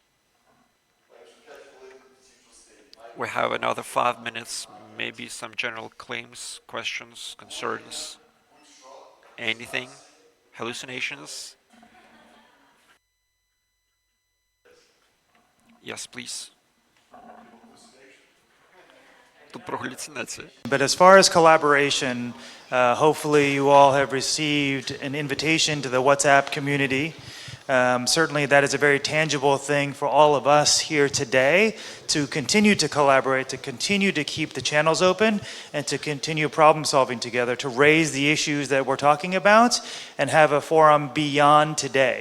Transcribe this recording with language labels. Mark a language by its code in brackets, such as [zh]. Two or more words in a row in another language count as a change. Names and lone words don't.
[en] We have another 5 minutes, maybe some general claims, questions, concerns, anything, hallucinations. Yes, please. [ru] Тут про галлюцинации. [en] But as far as collaboration, hopefully you all have received an invitation to the WhatsApp community. Certainly that is a very tangible thing for all of us here today to continue to collaborate, to continue to keep the channels open, and to continue problem solving together, to raise the issues that we're talking about and have a forum beyond today.